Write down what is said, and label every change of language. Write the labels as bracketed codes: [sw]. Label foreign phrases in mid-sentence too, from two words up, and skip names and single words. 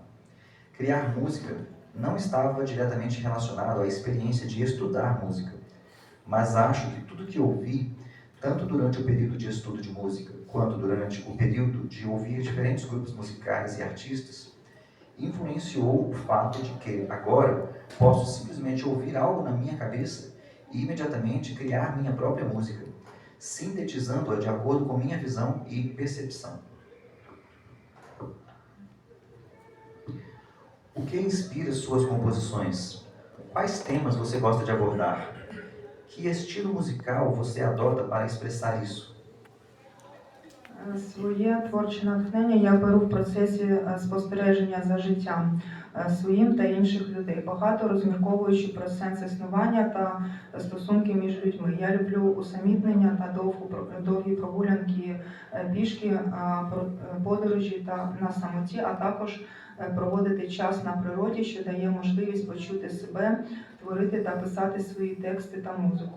[pt] Criar música não estava diretamente relacionado à experiência de estudar música, mas acho que tudo que ouvi, tanto durante o período de estudo de música, quanto durante o período de ouvir diferentes grupos musicais e artistas, influenciou o fato de que, agora, posso simplesmente ouvir algo na minha cabeça e imediatamente criar minha própria música, sintetizando-a de acordo com minha visão e percepção. O que inspira suas composições? Quais temas você gosta de abordar? Que estilo musical você adota para expressar isso? [uk] Своє творче натхнення я беру в процесі спостереження за життям своїм та інших людей, багато розмірковуючи про сенс існування та стосунки між людьми. Я люблю усамітнення та довгі прогулянки пішки, подорожі та на самоті, а також проводити час на природі, що дає можливість почути себе, творити та писати свої тексти та музику.